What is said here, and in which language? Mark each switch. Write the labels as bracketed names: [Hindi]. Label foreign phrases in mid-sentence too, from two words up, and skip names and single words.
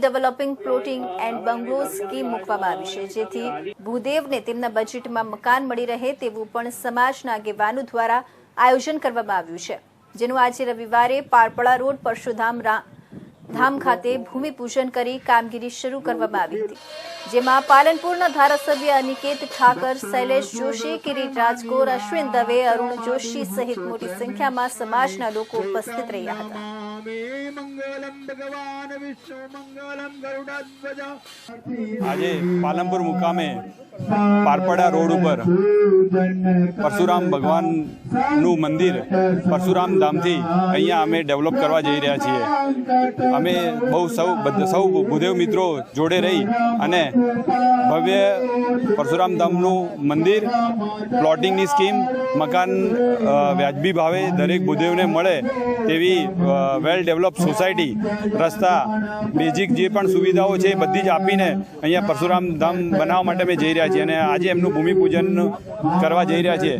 [English] developing plotting and bungalow scheme [Gujarati] મૂકવામાં આવી છે, જેથી ભૂદેવને તેમના બજેટમાં મકાન મળી રહે તેવું પણ સમાજના આગેવાનો દ્વારા આયોજન કરવામાં આવ્યું છે, જેનું આજે રવિવારે પારપડા રોડ પરશુરામ ધામ ખાતે ભૂમિપૂજન કરી કામગીરી શરૂ કરવામાં આવી હતી, જેમાં પાલનપુરના ધારાસભ્ય અનિકેત ઠાકર, શૈલેષ જોશી, કિરીટ રાજકોર, અશ્વિન દવે, અરુણ જોશી સહિત મોટી સંખ્યામાં સમાજના લોકો ઉપસ્થિત રહ્યા હતા। [Sanskrit] स्वामी मंगलम भगवान विष्णु मंगलम गरुड़ध्वज। [Gujarati] આજે પાલનપુર મુકામે પારપડા રોડ ઉપર પરશુરામ ભગવાનનું મંદિર પરશુરામ ધામથી અહીંયા અમે ડેવલપ કરવા જઈ રહ્યા છીએ. અમે સૌ ભૂદેવ મિત્રો જોડે રહી અને ભવ્ય પરશુરામ ધામનું મંદિર, પ્લોટિંગની સ્કીમ, મકાન વ્યાજબી ભાવે દરેક ભૂદેવને મળે તેવી [English] well develop society, [Gujarati] રસ્તા, બેઝિક જે પણ સુવિધાઓ છે એ બધી જ આપીને અહીંયા પરશુરામ ધામ બનાવવા માટે અમે જઈ રહ્યા છીએ અને આજે એમનું ભૂમિપૂજન કરવા જઈ રહ્યા છીએ.